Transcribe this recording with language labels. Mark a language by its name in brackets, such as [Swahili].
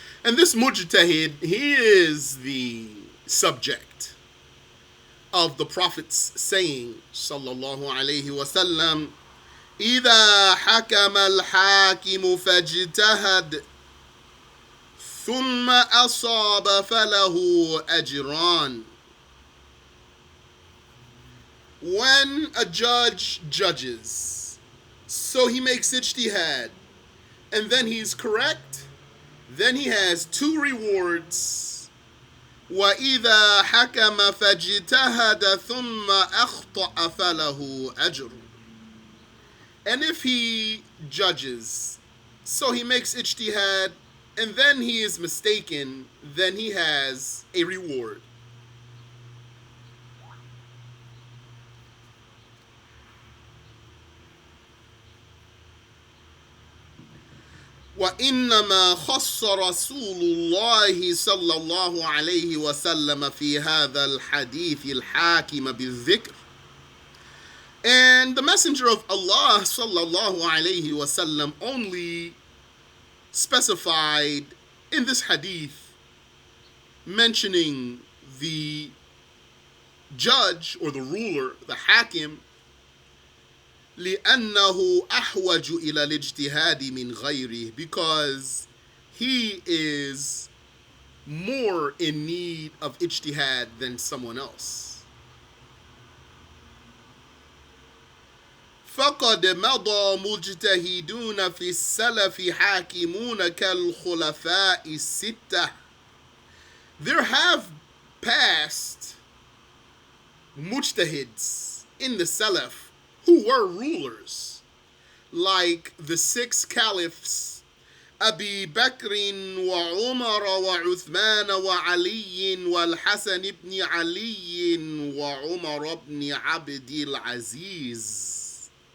[English] And this mujtahid, he is the subject of the Prophet's saying [Arabic] صلى الله عليه وسلم: إذا حكم الحاكم فاجتهد ثم أصاب فله أجران. [English] When a judge judges, so he makes ijtihad, and then he's correct, then he has two rewards. [Arabic] وَإِذَا حَكَمَ فَاجْتَهَدَ ثُمَّ أَخْطَأَ فَلَهُ أَجْرٌ. [English] And if he judges, so he makes ijtihad, and then he is mistaken, then he has a reward. [Arabic] وإنما خص رسول الله صلى الله عليه وسلم في هذا الحديث الحاكم بالذكر. [English] And the Messenger of Allah sallallahu alayhi wasallam only specified in this hadith mentioning the judge or the ruler, the hakim, [Arabic] لأنه أحوج إلى الاجتهاد من غيره, [English] because he is more in need of ijtihad than someone else. [Arabic] فقد مضى مجتهدون في السلف حاكمون كالخلفاء الستة. [English] There have passed mujtahids in the Salaf who were rulers, like the six caliphs, Abi Bakr wa Umar wa Uthman wa Ali wa Al-Hasan ibn Ali wa Umar ibn Abdul Aziz.